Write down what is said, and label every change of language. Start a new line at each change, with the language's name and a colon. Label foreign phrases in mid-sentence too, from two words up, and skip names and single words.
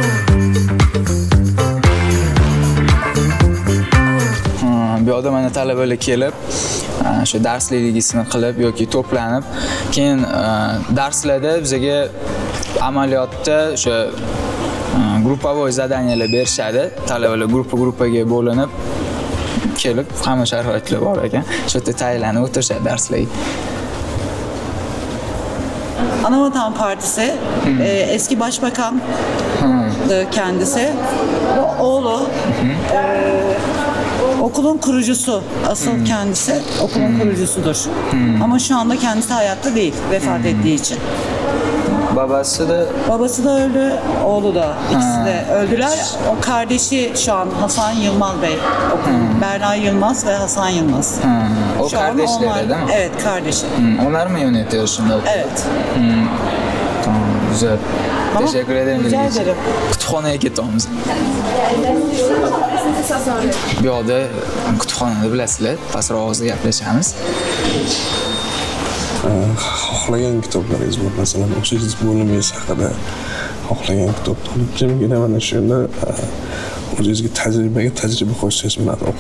Uzbek: Bu yerda mana talabalar kelib, shu darsligisini qilib yoki to'planib, keyin darslarda bizga amaliyotda o'sha gruppovoy zadaniyalar berishadi. Talabalar gruppaga bo'linib kelib, hamma sharoitlar bor ekan. Shu yerda tayinlanib o'tirishadi darslarga.
Turkish: Anavatan Partisi, eski başbakan kendisi. Oğlu okulun kurucusu, asıl kendisi okulun kurucusudur. Ama şu anda kendisi hayatta değil, vefat ettiği için. Babası da öldü, oğlu da, ikisi de öldüler. O kardeşi şu an Hasan Yılmaz Bey, Berna Yılmaz ve Hasan Yılmaz. O şu kardeşleri değil mi? Evet, kardeşi. Onlar mı yönetiyor şimdi? Evet. Tamam. Güzel. Teşekkür ederim. Rica bilgi için. ederim.
Uzbek: Kutupxonaga ketamiz. Bu yoqda kutubxonani bilasizlar, pastroq ovozda gaplashamiz. Xohlagan kitoblaringiz bor, masalan, o'shangiz bo'limingiz haqida xohlagan kitobni olib jimgina mana shu yerda o'zingizga tajriba qo'shsangiz bo'ladi o'qib.